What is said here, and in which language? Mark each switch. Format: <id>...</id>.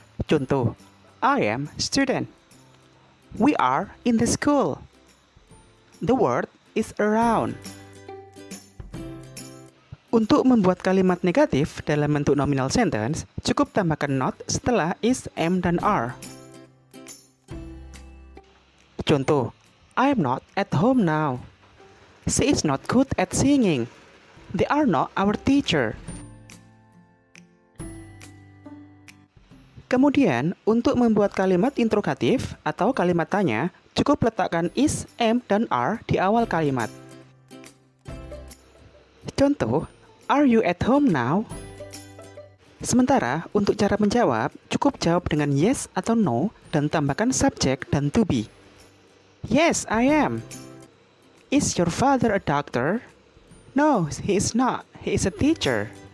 <id>Contoh,</id> <en>I am student. We are in the school. The word is around.</en> <id>Untuk membuat kalimat negatif dalam bentuk nominal sentence, cukup tambahkan not setelah is, am, dan are. Contoh,</id> <en>I am not at home now. She is not good at singing. They are not our teacher.</en> <id>Kemudian, untuk membuat kalimat interrogatif atau kalimat tanya, cukup letakkan is, am, dan are di awal kalimat. Contoh,</id> <en>are you at home now?</en> <id>Sementara, untuk cara menjawab, cukup jawab dengan yes atau no dan tambahkan subject dan to be.</id> <en>Yes, I am. Is your father a doctor? No, he is not. He is a teacher.</en>